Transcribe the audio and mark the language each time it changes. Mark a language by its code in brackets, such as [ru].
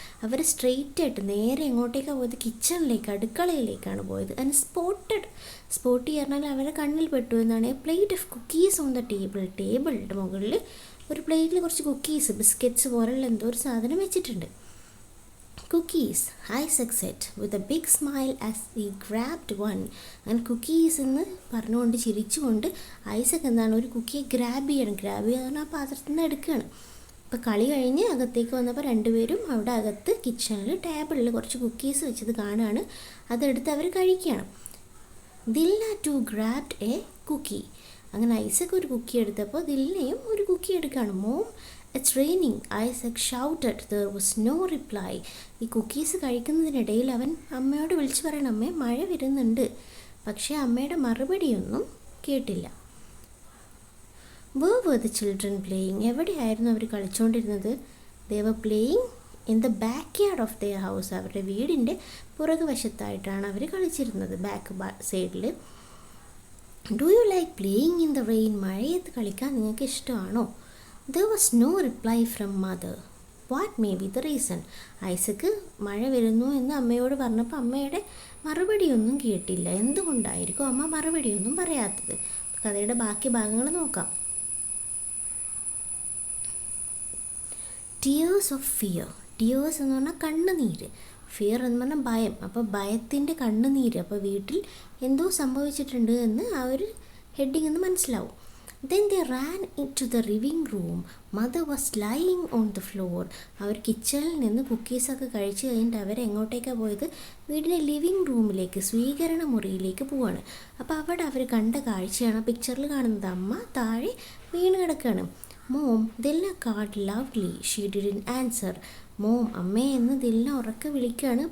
[ml] അവർ straight ആയിട്ട് നേരെ എങ്ങോട്ടേക്കാണ് പോയത്? കിച്ചണിലേക്ക്, അടുക്കളയിലേക്കാണ് പോയത്. ആൻഡ് സ്പോട്ട് പറഞ്ഞാൽ അവരെ കണ്ണിൽ പെട്ടു എന്നാണ്. [en] a plate of cookies on the [ml] ടേബിളിൻ്റെ മുകളിൽ ഒരു പ്ലേറ്റിൽ കുറച്ച് കുക്കീസ്, ബിസ്ക്കറ്റ്സ് പോലുള്ള എന്തോ ഒരു സാധനം വെച്ചിട്ടുണ്ട്. [en] cookies, Isaac said with a big smile as he grabbed one. [ml] അങ്ങനെ കുക്കീസ് എന്ന് പറഞ്ഞുകൊണ്ട് ചിരിച്ചുകൊണ്ട് ഐസക് എന്താണ് ഒരു കുക്കിയെ ഗ്രാബ് ചെയ്യണം ആ പാത്രത്തിൽ നിന്ന് എടുക്കുകയാണ്. അപ്പോൾ കളി കഴിഞ്ഞ് അകത്തേക്ക് വന്നപ്പോൾ രണ്ടുപേരും അവിടെ അകത്ത് കിച്ചണിൽ ടേബിളിൽ കുറച്ച് കുക്കീസ് വെച്ചത് കാണുകയാണ്. അതെടുത്ത് അവർ കഴിക്കുകയാണ്. [en] Dilna too grabbed a cookie. [ml] അങ്ങനെ ഐസക് ഒരു കുക്കി എടുത്തപ്പോൾ ദിൽനയും ഒരു കുക്കി എടുക്കുകയാണ്. [en] Mom, it's raining, Isaac shouted. There was no reply. [ml] ഈ കുക്കീസ് കഴിക്കുന്നതിനിടയിൽ അവൻ അമ്മയോട് വിളിച്ചു പറയണം, അമ്മേ മഴ വരുന്നുണ്ട്. പക്ഷേ അമ്മയുടെ മറുപടിയൊന്നും കേട്ടില്ല. [en] Where were the children playing? [ml] എവിടെയായിരുന്നു അവർ കളിച്ചുകൊണ്ടിരുന്നത്? [en] They were playing in the backyard of their house. [ml] അവരുടെ വീടിൻ്റെ പുറകു വശത്തായിട്ടാണ് അവർ കളിച്ചിരുന്നത്, ബാക്ക് സൈഡിൽ. [en] Do you like playing in the rain? [ml] മഴയത്ത് കളിക്കാൻ നിങ്ങൾക്ക് ഇഷ്ടമാണോ? [en] There was no reply from mother. What may be the reason? [ml] Isaac മഴ വരുന്നു എന്ന് അമ്മയോട് പറഞ്ഞപ്പോൾ അമ്മയുടെ മറുപടിയൊന്നും കേട്ടില്ല. എന്തുകൊണ്ടായിരിക്കും അമ്മ മറുപടിയൊന്നും പറയാത്തത്? കഥയുടെ ബാക്കി ഭാഗങ്ങൾ നോക്കാം. [en] Tears of fear. [ml] ടിയേഴ്സ് എന്ന് പറഞ്ഞാൽ കണ്ണുനീര്, ഫിയർ എന്ന് പറഞ്ഞാൽ ഭയം. അപ്പോൾ ഭയത്തിൻ്റെ കണ്ണുനീര്. അപ്പോൾ വീട്ടിൽ എന്തോ സംഭവിച്ചിട്ടുണ്ട് എന്ന് ആ ഒരു ഹെഡിങ് എന്ന് മനസ്സിലാവും. [en] Then they ran into the living room. Mother was lying on the floor. [ml] അവർ കിച്ചണിൽ നിന്ന് കുക്കീസൊക്കെ കഴിച്ച് കഴിഞ്ഞിട്ട് അവരെങ്ങോട്ടേക്കാണ് പോയത്? വീടിൻ്റെ ലിവിങ് റൂമിലേക്ക്, സ്വീകരണ മുറിയിലേക്ക് പോവാണ്. അപ്പോൾ അവിടെ അവർ കണ്ട കാഴ്ചയാണ് പിക്ചറിൽ കാണുന്നത്. അമ്മ താഴെ വീണ് കിടക്കുകയാണ്. [en] Mom, Dilna called lovely. She didn't answer. [ml] Mom, അമ്മേ എന്ന് ദിൽന ഉറക്കെ വിളിക്കുകയാണ്.